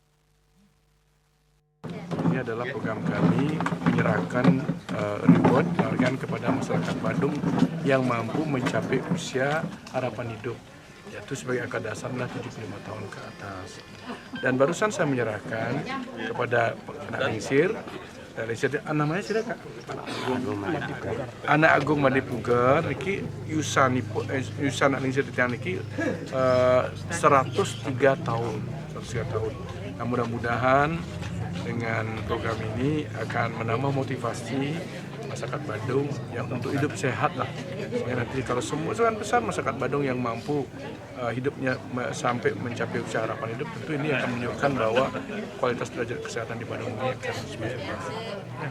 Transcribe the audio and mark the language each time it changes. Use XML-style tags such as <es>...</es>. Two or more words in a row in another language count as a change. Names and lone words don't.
<id>Ini adalah program kami menyerahkan reward penghargaan kepada masyarakat Badung yang mampu mencapai usia harapan hidup, yaitu sebagai angka dasar 75 tahun ke atas. Dan barusan saya menyerahkan kepada</id> <ban>anak lingsir,</ban> <id>namanya sih Kak?</id> <ban>Anak Agung Madepuger niki yusan anak lingsir titian niki 103 tahun.</ban> <id>Nah, mudah-mudahan dengan program ini akan menambah motivasi masyarakat Badung yang untuk hidup sehat lah. Ya, nanti kalau semua sebagian besar masyarakat Badung yang mampu hidupnya sampai mencapai usia harapan hidup, tentu ini akan menunjukkan bahwa kualitas derajat kesehatan di Badung ini akan semakin baik.</id>